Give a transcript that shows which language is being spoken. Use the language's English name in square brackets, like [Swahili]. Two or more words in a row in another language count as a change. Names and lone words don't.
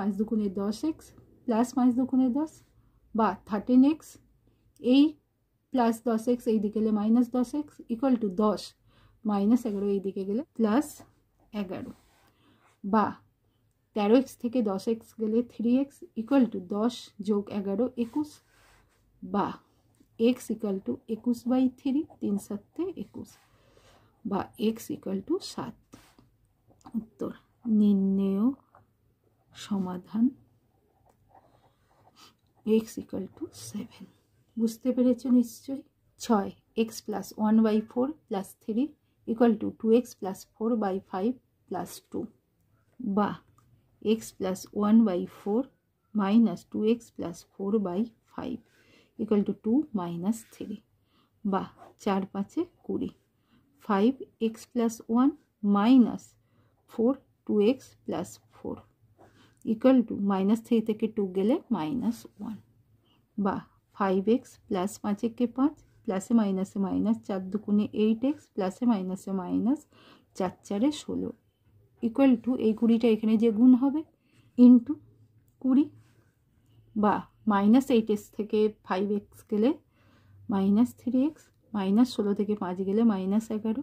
[Bangla] 5 দুগুণে 10x প্লাস 5 দুগুণে 10 বা 13x এই প্লাস 10x এই দিকে গেলে -10x [English] equal to [Bangla] 10 -11 এই দিকে গেলে +11 বা 13x থেকে 10x গেলে 3x [English] equal to [Bangla] 10 + 11 21 বা x [English] equal to [Bangla] 21/3 3 7 21 বা x [English] equal to [Bangla] 7। উত্তর নির্ণেয় সমাধান x [English] equal to [Bangla] 7। বুঝতে পেরেছো নিশ্চয়ই। [English] 6 x plus 1/4 plus 3 equal to 2x plus 4/5 plus 2 বা x plus 1/4 minus 2x plus 4/5 equal to 2 minus 3 বা 4 5 20 5x plus 1 minus 4 2x plus 4 equal to minus 3 [Bangla] থেকে 2 গেলে minus 1 বা 5x plus 5 के 5 [English] plus minus minus [Bangla] 4 দুগুণে 8x [English] plus minus minus [Bangla] 4 4 16 [English] equal to [Bangla] এই 20টা এখানে যে গুণ হবে ইনটু 20 বা মাইনাস 8x থেকে 5x গেলে মাইনাস 3x মাইনাস 16 থেকে 5 গেলে মাইনাস 11